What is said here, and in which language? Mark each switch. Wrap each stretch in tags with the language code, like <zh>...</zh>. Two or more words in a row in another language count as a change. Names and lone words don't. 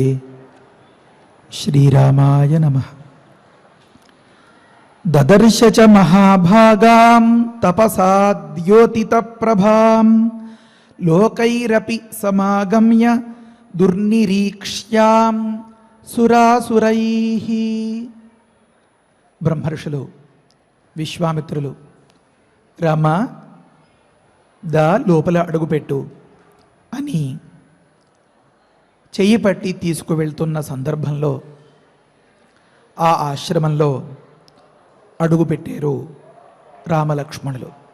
<sa>श्रीरामाय नमः। ददर्श च महाभागां तपसा द्योतितप्रभां लोकैरपि समागम्य दुर्निरीक्ष्यां सुरासुरैः।</sa> <te>బ్రహ్మర్షులు విశ్వామిత్రులు రామ దా లోపల అడుగుపెట్టు అని చెయ్యి పట్టి తీసుకువెళ్తున్న సందర్భంలో ఆ ఆశ్రమంలో అడుగుపెట్టారు రామలక్ష్మణులు.</te>